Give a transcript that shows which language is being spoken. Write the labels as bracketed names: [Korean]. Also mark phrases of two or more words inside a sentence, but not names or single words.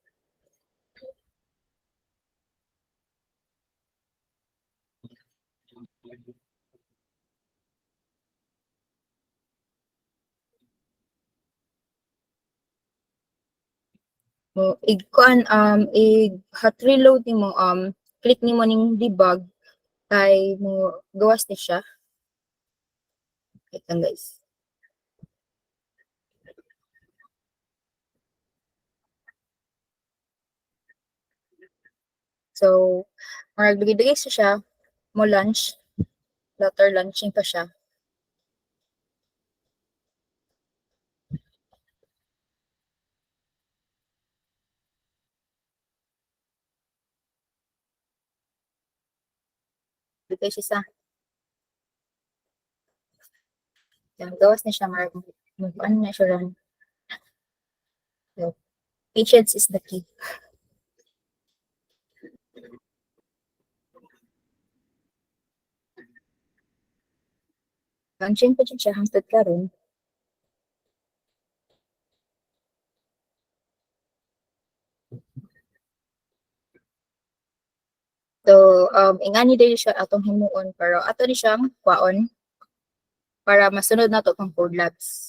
[Cebuano] Mo kuan [English] hot reload [Cebuano] nimo click nimo ning debug kay mo gawas ni siya. Wait lang guys. So marag dugay siya mo launch Flutter launching pa siya. Dugay siya sa yan, gawas na siya marag ano na siya run. [English] So, patience is the key. [Cebuano] Launching pa siya hangtod karon. So, ingani dili siya atong himuon pero ato ni siyang kwaon para masunod na to tong code labs.